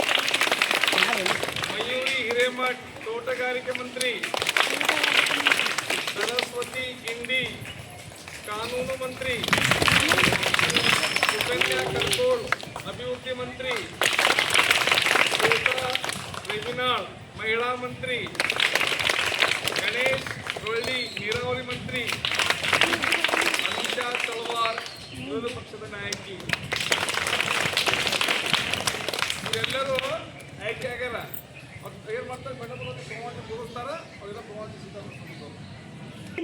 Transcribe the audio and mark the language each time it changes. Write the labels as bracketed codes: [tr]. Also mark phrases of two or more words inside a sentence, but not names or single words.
[kn] ಮಯೂರಿ ಹಿರೇಮಠ ತೋಟಗಾರಿಕೆ ಮಂತ್ರಿ, ಸರಸ್ವತಿ ಗಿಂಡಿ ಕಾನೂನು ಮಂತ್ರಿ, ಸುಕನ್ಯಾ ಕರಕೋಲ ಅಭಿವೃದ್ಧಿ ಮಂತ್ರಿ, ಶ್ವೇತಾ ರೇಜಿನಾಳ ಮಹಿಳಾ ಮಂತ್ರಿ, ಗಣೇಶ ರೋಳ್ಳಿ ನೀರಾವರಿ ಮಂತ್ರಿ, ಅನಿಶಾ ತಳವಾರ್ ವಿರೋಧ ಪಕ್ಷದ ನಾಯಕಿ. ಇವರೆಲ್ಲರೂ ಆಯ್ಕೆ ಆಗ್ಯಾರ. ಅವ್ರು ಏನು ಮಾಡ್ತಾರೆ, ಬಣ್ಣ ಪ್ರಮಾಣ ಕೂರಿಸ್ತಾರ, ಅವರೆಲ್ಲ ಪ್ರಮಾಣ ಸಿದ್ಧ.